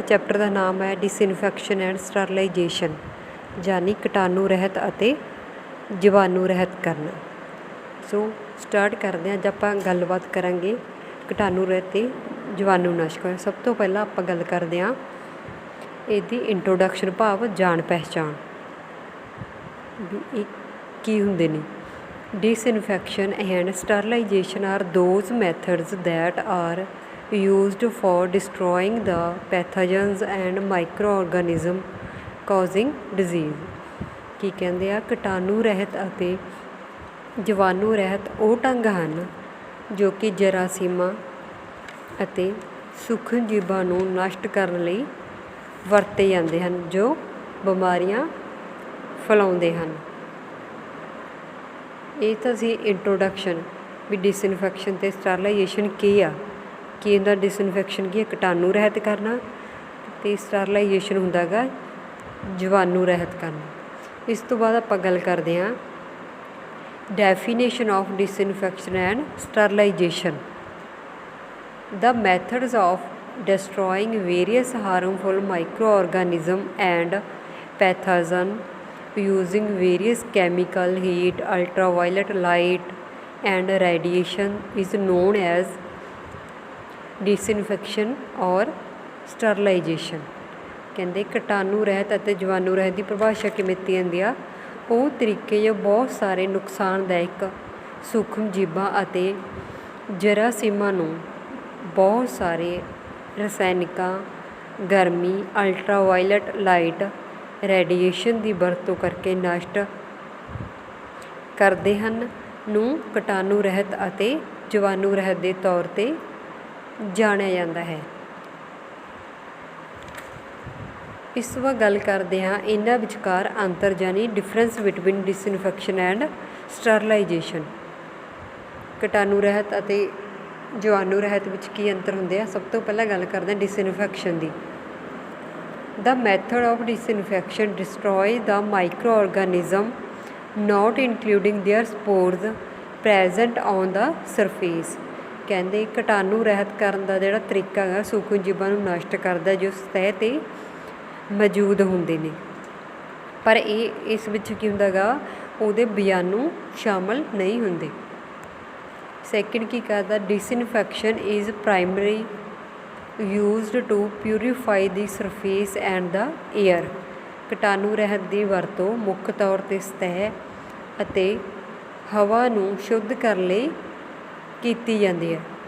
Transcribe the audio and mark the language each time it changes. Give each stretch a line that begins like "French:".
Punjabi: Chapter ਦਾ ਨਾਮ ਹੈ disinfection and sterilisation, ਯਾਨੀ ਕੀਟਾਣੂ ਰਹਿਤ ਅਤੇ ਜੀਵਾਣੂ ਰਹਿਤ ਕਰਨਾ। ਸੋ ਸਟਾਰਟ ਕਰਦੇ ਹਾਂ। ਅੱਜ ਆਪਾਂ ਗੱਲਬਾਤ ਕਰਾਂਗੇ ਕੀਟਾਣੂ ਰਹਿਤ ਅਤੇ ਜੀਵਾਣੂ ਨਾਸ਼ਕ। ਸਭ ਤੋਂ ਪਹਿਲਾਂ ਆਪਾਂ ਗੱਲ ਕਰਦੇ ਹਾਂ ਇਹਦੀ ਇੰਟਰੋਡਕਸ਼ਨ, ਭਾਵ ਜਾਣ ਪਹਿਚਾਣ ਵੀ ਇਹ ਕੀ ਹੁੰਦੇ ਨੇ।
English: Disinfection and sterilization are those methods that are used for destroying the pathogens and microorganisms causing disease।
Punjabi: ਕੀ ਕਹਿੰਦੇ ਆ, ਕੀਟਾਣੂ ਰਹਿਤ ਅਤੇ ਜੀਵਾਣੂ ਰਹਿਤ ਉਹ ਢੰਗ ਹਨ ਜੋ ਕਿ ਜਰਾਸੀਮਾਂ ਅਤੇ ਸੂਖਮ ਜੀਵਾਂ ਨੂੰ ਨਸ਼ਟ ਕਰਨ ਲਈ ਵਰਤੇ ਜਾਂਦੇ ਹਨ, ਜੋ ਬਿਮਾਰੀਆਂ ਫੈਲਾਉਂਦੇ ਹਨ। ਇਹ ਤਾਂ ਸੀ ਇੰਟਰੋਡਕਸ਼ਨ ਵੀ ਡਿਸਇਨਫੈਕਸ਼ਨ ਅਤੇ ਸਟਰਲਾਈਜੇਸ਼ਨ ਕੀ ਆ। ਕੀ ਹੁੰਦਾ ਡਿਸਇਨਫੈਕਸ਼ਨ ਕੀ ਹੈ, ਕੀਟਾਣੂ ਰਹਿਤ ਕਰਨਾ, ਅਤੇ ਸਟਰਲਾਈਜੇਸ਼ਨ ਹੁੰਦਾ ਗਾ ਜੀਵਾਣੂ ਰਹਿਤ ਕਰਨਾ। ਇਸ ਤੋਂ ਬਾਅਦ ਆਪਾਂ ਗੱਲ ਕਰਦੇ ਹਾਂ
English: Definition of disinfection and sterilization. The methods of destroying various harmful microorganisms and pathogens using various chemical, heat, ultraviolet light and radiation is known as disinfection or sterilization।
Punjabi: ਕਹਿੰਦੇ ਕੀਟਾਣੂ ਰਹਿਤ ਅਤੇ ਜੀਵਾਣੂ ਰਹਿਤ ਦੀ ਪਰਿਭਾਸ਼ਾ ਕਿਵੇਂ ਦਿੱਤੀ ਜਾਂਦੀ ਆ, ਉਹ ਤਰੀਕੇ ਜੋ ਬਹੁਤ ਸਾਰੇ ਨੁਕਸਾਨਦਾਇਕ ਸੂਖਮ ਜੀਵਾਂ ਅਤੇ ਜਰਾਸੀਮਾਂ ਨੂੰ ਬਹੁਤ ਸਾਰੇ ਰਸਾਇਣਿਕਾਂ, ਗਰਮੀ, ਅਲਟਰਾਵਾਇਲਟ ਲਾਈਟ, ਰੇਡੀਏਸ਼ਨ ਦੀ ਵਰਤੋਂ ਕਰਕੇ ਨਸ਼ਟ ਕਰਦੇ ਹਨ ਨੂੰ ਕੀਟਾਣੂ ਰਹਿਤ ਅਤੇ ਜੀਵਾਣੂ ਰਹਿਤ ਦੇ ਤੌਰ 'ਤੇ ਜਾਣਿਆ ਜਾਂਦਾ ਹੈ। ਇਸ ਤੋਂ ਬਾਅਦ ਗੱਲ ਕਰਦੇ ਹਾਂ ਇਹਨਾਂ ਵਿਚਕਾਰ ਅੰਤਰ, ਯਾਨੀ
English: Difference between disinfection and sterilization.
Punjabi: ਕੀਟਾਣੂ ਰਹਿਤ ਅਤੇ ਜੀਵਾਣੂ ਰਹਿਤ ਵਿੱਚ ਕੀ ਅੰਤਰ ਹੁੰਦੇ ਆ। ਸਭ ਤੋਂ ਪਹਿਲਾਂ ਗੱਲ ਕਰਦੇ ਹਾਂ disinfection ਦੀ।
English: The method of disinfection destroys the microorganism not including their spores present on the surface।
Punjabi: ਕਹਿੰਦੇ ਕੀਟਾਣੂ ਰਹਿਤ ਕਰਨ ਦਾ ਜਿਹੜਾ ਤਰੀਕਾ ਹੈਗਾ ਸੂਖਮ ਜੀਵਾਂ ਨੂੰ ਨਸ਼ਟ ਕਰਦਾ ਜੋ ਸਤਹ 'ਤੇ ਮੌਜੂਦ ਹੁੰਦੇ ਨੇ, ਪਰ ਇਸ ਵਿੱਚ ਕੀ ਹੁੰਦਾ ਗਾ, ਉਹਦੇ ਬੀਜਾਣੂ ਸ਼ਾਮਲ ਨਹੀਂ ਹੁੰਦੇ। ਸੈਕਿੰਡ ਕੀ ਕਰਦਾ,
English: Disinfection is primary used to purify the surface and the air।
Punjabi: ਕੀਟਾਣੂ ਰਹਿਤ ਦੀ ਵਰਤੋਂ ਮੁੱਖ ਤੌਰ 'ਤੇ ਸਤਹ ਅਤੇ ਹਵਾ ਨੂੰ ਸ਼ੁੱਧ ਕਰਨ ਲਈ ਕੀਤੀ ਜਾਂਦੀ ਹੈ।